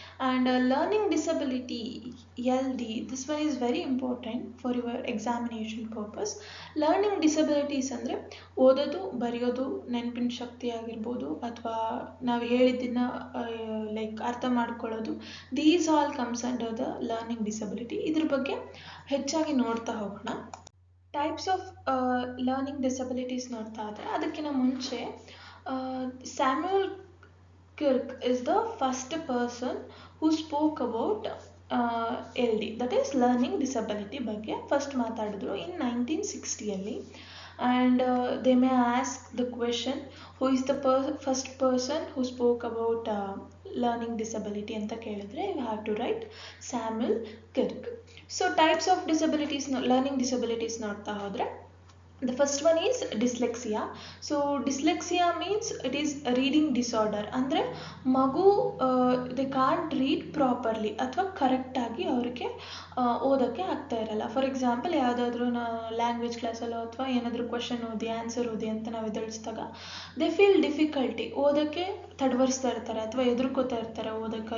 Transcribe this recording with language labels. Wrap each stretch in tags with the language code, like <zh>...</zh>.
<en>And learning disability LD, this one is very important for your examination purpose.</en> <kn>Learning disabilities ಅಂದರೆ ಓದೋದು, ಬರೆಯೋದು, ನೆನಪಿನ ಶಕ್ತಿ ಆಗಿರ್ಬೋದು, ಅಥವಾ ನಾವು ಹೇಳಿದ್ದನ್ನ ಲೈಕ್ ಅರ್ಥ ಮಾಡ್ಕೊಳ್ಳೋದು,</kn> <en>These all comes under the learning disability.</en> <kn>ಇದ್ರ ಬಗ್ಗೆ ಹೆಚ್ಚಾಗಿ ನೋಡ್ತಾ ಹೋಗೋಣ.</kn> <en>types of learning disabilities</en> <kn>ನೋಡ್ತಾ ಇದ್ದರೆ ಅದಕ್ಕಿಂತ ಮುಂಚೆ</kn> <en>Samuel Kirk is the first person who spoke about LD, that is learning disability</en> <kn>ಬಗ್ಗೆ ಫಸ್ಟ್ ಮಾತಾಡಿದ್ರು</kn> <en>in 1960. And they may ask the question, who is the first person who spoke about learning disability</en> <kn>ಅಂತ ಕೇಳಿದ್ರೆ</kn> <en>you have to write Samuel Kirk. So types of disabilities, learning disabilities</en> <kn>ನೋಡ್ತಾ ಹೋದರೆ</kn> <en>the first one is dyslexia. So dyslexia means it is a reading disorder.</en> <kn>ಅಂದರೆ ಮಗು</kn> <en>they can't read properly</en> <kn>ಅಥವಾ ಕರೆಕ್ಟಾಗಿ ಅವ್ರಿಗೆ ಓದೋಕ್ಕೆ ಆಗ್ತಾ ಇರಲ್ಲ. ಫಾರ್ ಎಕ್ಸಾಂಪಲ್ ಯಾವುದಾದ್ರೂ ಲ್ಯಾಂಗ್ವೇಜ್ ಕ್ಲಾಸಲ್ಲೋ ಅಥವಾ ಏನಾದರೂ ಕ್ವಶನ್ ಓದಿ ಆನ್ಸರ್ ಓದಿ ಅಂತ ನಾವು ಎದುರಿಸಿದಾಗ</kn> <en>they feel difficulty,</en> <kn>ಓದೋಕ್ಕೆ ತಡವರಿಸ್ತಾ ಇರ್ತಾರೆ ಅಥವಾ ಎದುರ್ಕೋತಾ ಇರ್ತಾರೆ ಓದೋಕ್ಕೆ.</kn>